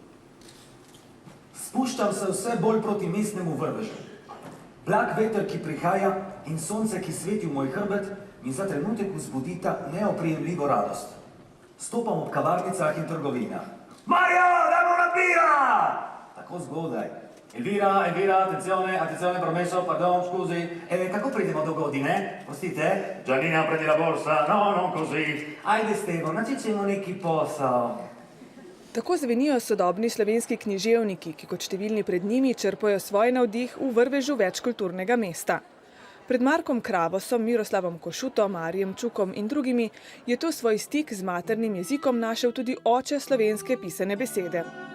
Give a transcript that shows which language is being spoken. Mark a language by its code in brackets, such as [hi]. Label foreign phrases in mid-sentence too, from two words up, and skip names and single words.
[sl] Spuščam se vse bolj proti mestnemu vrvežu. Blag veter, ki prihaja in sonce, ki sveti v moj hrbet, mi za trenutek vzbudita neoprijemljivo radost. Stopam ob kavarnicah in trgovinah. Marja, dajmo na Elvira! Tako zgodaj. [it] Elvira, attenzione, promesso, pardon, scusi. [sl] Kako pridemo do godine? Prostite? Giannina, [it] prendi la borsa. No, non così. [hr] Ajde, Stevo, načičemo neki posao. [sl] Tako zvenijo sodobni slovenski književniki, ki kot številni pred njimi črpajo svoj navdih v vrvežu večkulturnega mesta. Pred Markom Kravosom, Miroslavom Košutom, Marijem Čukom in drugimi je tu svoj stik z maternim jezikom našel tudi oče slovenske pisane besede.